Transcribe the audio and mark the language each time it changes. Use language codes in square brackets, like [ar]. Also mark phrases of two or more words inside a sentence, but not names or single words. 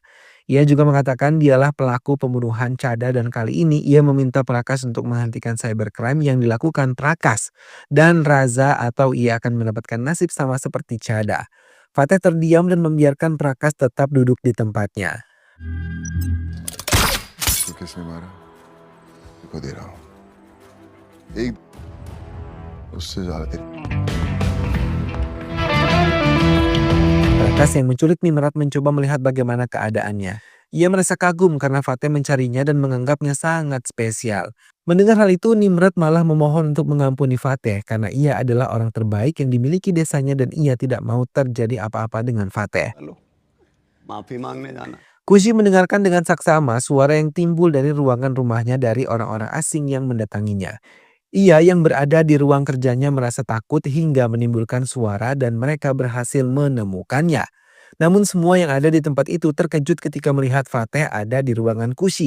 [id] Ia juga mengatakan dialah pelaku pembunuhan Chada dan kali ini ia meminta Prakas untuk menghentikan cybercrime yang dilakukan Prakas dan Raza atau ia akan mendapatkan nasib sama seperti Chada. Fateh terdiam dan membiarkan Prakas tetap duduk di tempatnya. [hi] तो किसने मारा? देखो दे रहा हूँ। एक उससे ज्यादा तेरी [id] Prakas yang menculik Nimrat mencoba melihat bagaimana keadaannya. Ia merasa kagum karena Fateh mencarinya dan menganggapnya sangat spesial. Mendengar hal itu, Nimrat malah memohon untuk mengampuni Fateh karena ia adalah orang terbaik yang dimiliki desanya dan ia tidak mau terjadi apa-apa dengan Fateh. [hi] माफी मांगने जाना [id] Kushi mendengarkan dengan saksama suara yang timbul dari ruangan rumahnya dari orang-orang asing yang mendatanginya. Ia yang berada di ruang kerjanya merasa takut hingga menimbulkan suara dan mereka berhasil menemukannya. Namun semua yang ada di tempat itu terkejut ketika melihat Fateh ada di ruangan Kushi.